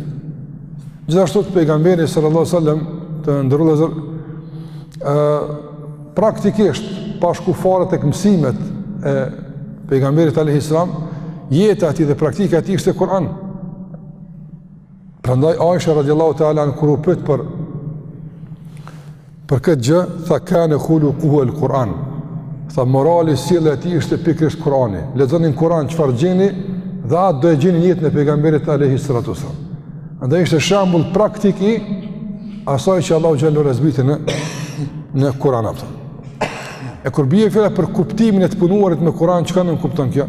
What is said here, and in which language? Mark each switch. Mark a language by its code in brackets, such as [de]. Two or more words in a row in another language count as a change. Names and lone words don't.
[sq] Gjithashtu pejgamberi [ar] صلى الله عليه وسلم [sq] të ndërrua praktikisht pa shku fare tek mësimet e pejgamberit [ar] عليه سلام, [sq] jeta e tij dhe praktika e tij ishte Kur'an. Prandaj Aisha [ar] رضي الله تعالى عن [sq] kur u pyet për këtë gjë, tha [ar] كان خلقه القرآن. [sq] Tha morali sjellja e tij ishte pikërisht Kurani. Lexonin Kur'an çfarë gjeni dhe atë do e gjeni në jetën e pejgamberit [ar] عليه الصلاة والسلام. [sq] Andaj ishte shembull praktik i asaj që Allahu [ar] جل وعلا [sq] zbriti në Kur'an atë. E kur bie fjala për kuptimin e të punuarit me Kur'an, çka nuk kupton kjo?